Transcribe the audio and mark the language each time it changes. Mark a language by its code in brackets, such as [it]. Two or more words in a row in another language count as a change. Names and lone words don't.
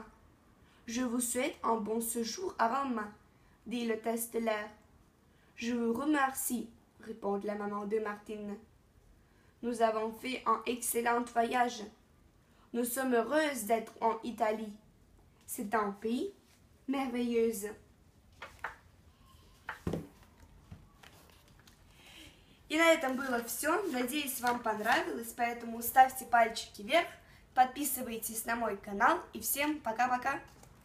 [fr] Je vous souhaite un bon séjour à Rome, dit le test de l'air. Je vous remercie, répond la maman de Martine. Nous avons fait un excellent voyage. Nous sommes heureuses d'être en Italie. C'est un pays merveilleux. [ru] И на этом было все. Надеюсь, вам понравилось, поэтому ставьте пальчики вверх, подписывайтесь на мой канал и всем пока-пока.